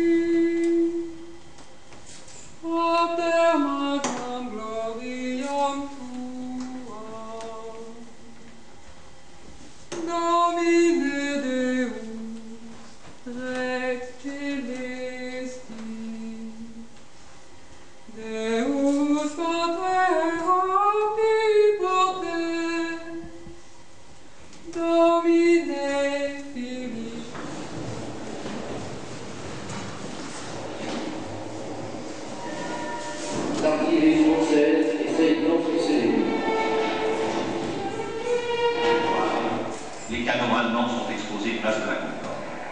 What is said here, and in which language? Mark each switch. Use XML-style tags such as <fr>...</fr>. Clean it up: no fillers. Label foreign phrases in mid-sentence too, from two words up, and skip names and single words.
<la>Pater Magnam gloriam Tuam, Domine Deus, Rex Celestis, Deus Pater omnipotens, Domine Filii,</la> <fr>L'artillerie française essaye d'enfoncer les murs. Les canons allemands sont exposés place de la Concorde.</fr>